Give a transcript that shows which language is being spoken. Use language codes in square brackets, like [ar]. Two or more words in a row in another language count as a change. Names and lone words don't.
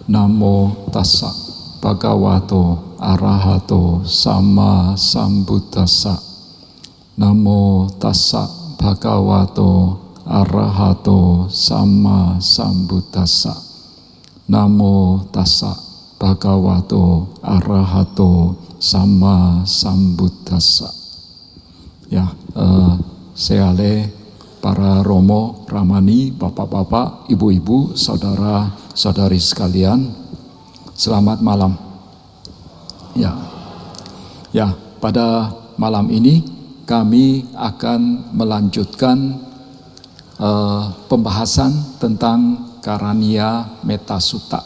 [pi] Namo tassa bhagavato arahato sama sambuddhassa. Namo tassa bhagavato arahato sama sambuddhassa. Namo tassa bhagavato arahato sama sambuddhassa. [id] Ya, seale para romo, ramani, bapak-bapak, ibu-ibu, saudara-saudari sekalian, selamat malam. Ya, pada malam ini kami akan melanjutkan pembahasan tentang Karaniya Metta Sutta.